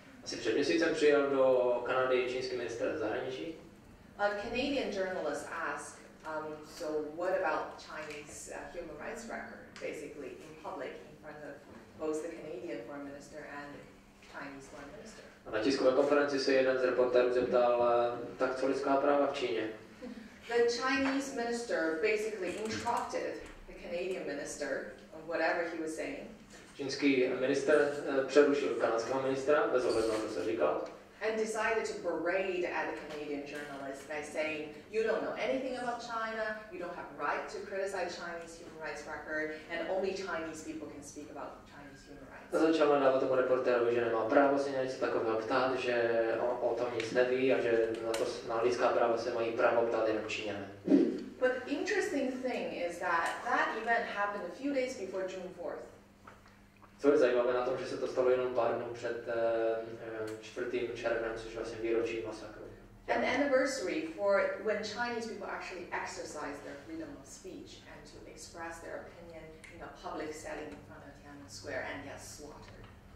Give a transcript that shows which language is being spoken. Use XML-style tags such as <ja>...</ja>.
<cs>Asi před měsícem přijel do Kanady čínský ministr zahraničí.</cs> <en>A Canadian journalist asked, so what about Chinese human rights record, basically in public in front of both the Canadian foreign minister and the Chinese foreign minister.</en> <cs>A na tiskové konferenci se jeden z reportérů zeptal, tak co lidská práva v Číně?</cs> <en>The Chinese minister basically interrupted the Canadian minister on whatever he was saying.</en> <cs>Čínský minister přerušil kanadského ministra, bez ohledu na to, co říkal.</cs> <en>And decided to berate at the Canadian journalist by saying, you don't know anything about China, you don't have right to criticize Chinese human rights record, and only Chinese people can speak about Chinese human rights.</en> <cs>A začal nadávat tomu reportérovi, že nemá právo se něco takového ptát, že o tom nic neví a že na lidská práva se mají právo ptát jenom Číňané.</cs> <en>But the interesting thing is that that event happened a few days before June 4th.</en> <cs>Co je zajímavé na tom, že se to stalo jenom pár dnů před 4. červnem, což je vlastně výročí masakru.</cs> <en>An anniversary for when Chinese people actually exercise their freedom of speech and to express their opinion in a public setting in front of Tiananmen Square and get slaughtered.</en>